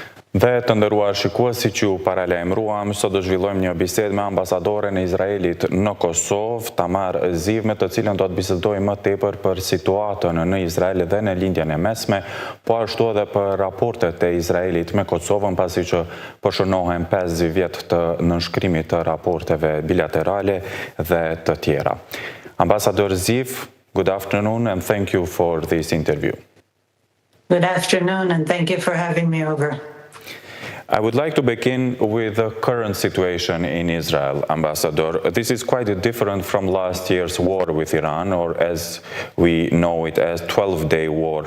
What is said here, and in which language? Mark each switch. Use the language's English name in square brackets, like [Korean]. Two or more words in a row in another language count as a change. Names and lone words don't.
[Albanian] Dhe të nderuar shikues, siç ju paralajmëruam, sot do zhvillojmë një bisedë me ambasadoren e Izraelit në Kosovë, Tamar, me të cilën do të bisedojmë më tepër për situatën në Izrael dhe në lindjen e mesme, po ashtu edhe për raportet e Izraelit me Kosovën, pasi që po shënohen 5 vjet të nënshkrimit të raporteve bilaterale dhe të tjera. [English] Ambassador Ziv, good afternoon and thank you for this interview. Good afternoon and thank you for having me over. I would like to begin with the current situation in Israel, Ambassador. This is quite different from last year's war with Iran, or as we know it as 12-day war.